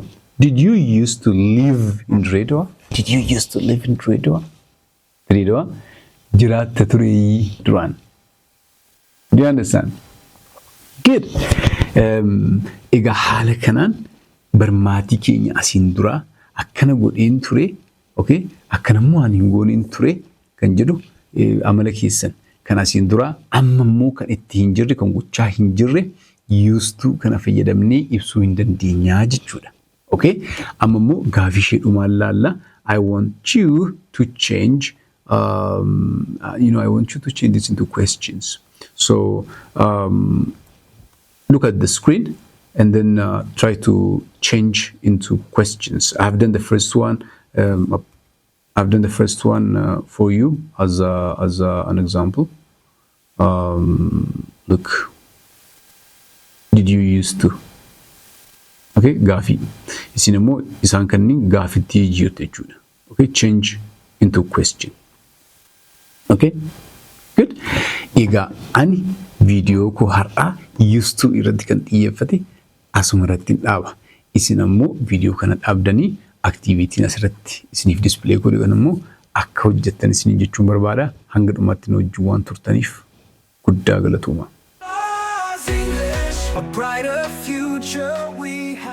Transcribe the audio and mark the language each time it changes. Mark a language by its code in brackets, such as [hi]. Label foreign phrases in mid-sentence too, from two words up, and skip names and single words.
[en] Did you used to live in Dredwa? Did you used to live in Dredwa? [om] Dredwa, jiraatta ture duraan. [en] Do you understand? Good. [om] Egaa haala kanaan barmaatii keenya asiin dura akkana godheen ture, okay? Akkanammoo ani hin gooneen ture kan jedhu amala keessan. Kan asiin dura ammammoo kan itti hin jirre kan gochaa hin jirre [en] used to [om] kana fayyadamnee ibsuu hin dandeenyaa jechuudha. Okay? Ammammoo gaafii ishee dhumaan laalla. [en] I want you to change this into questions. So look at the screen and then try to change into questions. I've done the first one. I've done the first one for you as an example. Look, did you used to? [om] Okay, gaafi. Isin immoo isaan kanneen gaafitti jirte jechuudha. [en] Okay, change into question. Okay, good. [om] Egaa ani viidiyoo koo har'aa [en] used to [om] irratti kan xiyyeeffate asuma irratti dhaaba. Isin ammoo viidiyoo kana dhaabdanii activity asirratti isiniif display godhan immoo akka hojjettan isin jechuun barbaada. Hanga dhumaatti nu wajjin waan turtaniif guddaa galatooma. [en] A brighter future we